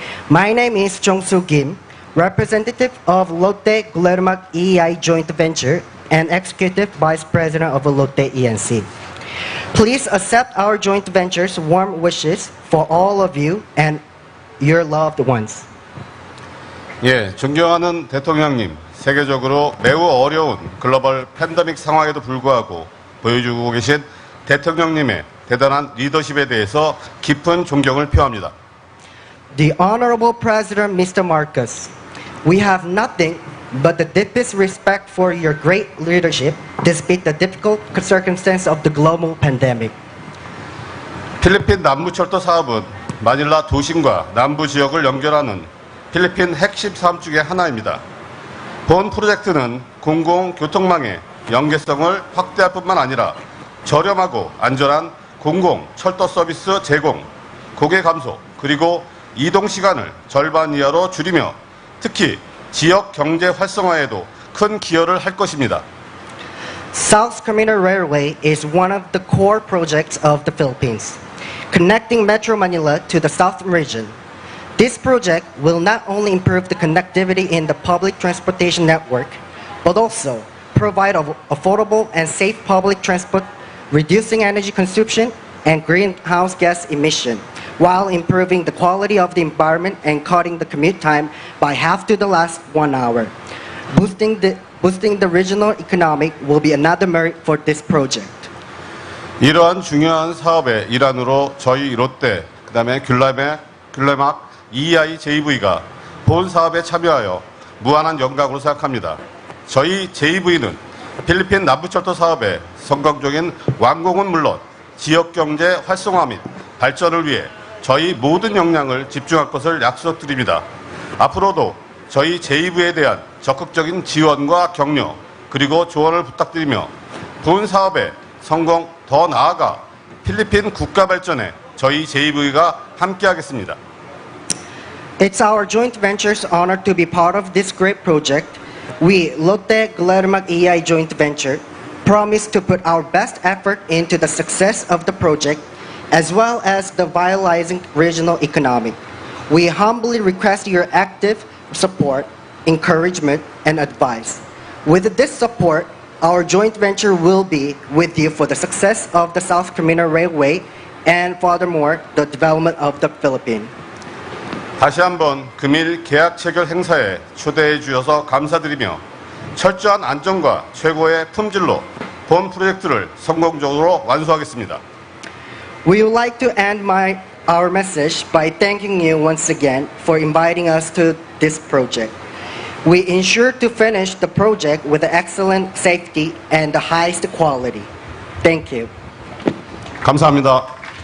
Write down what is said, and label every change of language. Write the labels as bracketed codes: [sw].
[en] My name is Jong-soo Kim, representative of Lotte Glermak EI joint venture and Executive Vice President of Lotte E&C. Please accept our joint venture's warm wishes for all of you and your loved ones. [ko] 예, 존경하는 대통령님, 세계적으로 매우 어려운 글로벌 팬데믹 상황에도 불구하고 보여주고 계신 대통령님의 대단한 리더십에 대해서 깊은 존경을 표합니다. [en] The Honorable President Mr. Marcos, we have nothing but the deepest respect for your great leadership despite the difficult circumstances of the global pandemic. [ko] 필리핀 남부철도 사업은 마닐라 도심과 남부 지역을 연결하는 필리핀 핵심 사업 중의 하나입니다. 본 프로젝트는 공공교통망의 연계성을 확대할 뿐만 아니라 저렴하고 안전한 공공 철도 서비스 제공, 고객 감소, 그리고 이동 시간을 절반 이하로 줄이며 특히 지역 경제 활성화에도 큰 기여를 할 것입니다. [en] South Commuter Railway is one of the core projects of the Philippines, connecting Metro Manila to the South region. This project will not only improve the connectivity in the public transportation network, but also provide affordable and safe public transport, reducing energy consumption and greenhouse gas emission, while improving the quality of the environment and cutting the commute time by half to the last 1 hour. Boosting the regional economy will be another merit for this project. [ko] 이러한 중요한 사업의 일환으로 저희 롯데, 그 다음에 귤레막 EI JV가 본 사업에 참여하여 무한한 영광으로 생각합니다. 저희 JV는 필리핀 남부철도 사업의 성공적인 완공은 물론 지역 경제 활성화 및 발전을 위해 저희 모든 역량을 집중할 것을 약속드립니다. 앞으로도 저희 제2부에 대한 적극적인 지원과 격려 그리고 조언을 부탁드리며 본 사업의 성공 더 나아가 필리핀 국가 발전에 저희 제2부가 함께하겠습니다. [en] It's our joint venture's honor to be part of this great project. We, Lotte Glermag EI Joint Venture, promise to put our best effort into the success of the project as well as the vitalizing regional economy. We humbly request your active support, encouragement, and advice. With this support, our joint venture will be with you for the success of the South Commuter Railway and furthermore, the development of the Philippines. [ko] 다시 한번 금일 계약 체결 행사에 초대해 주셔서 감사드리며 철저한 안전과 최고의 품질로 본 프로젝트를 성공적으로 완수하겠습니다. [en] We would like to end our message by thanking you once again for inviting us to this project. We ensure to finish the project with excellent safety and the highest quality. Thank you. [ko] 감사합니다.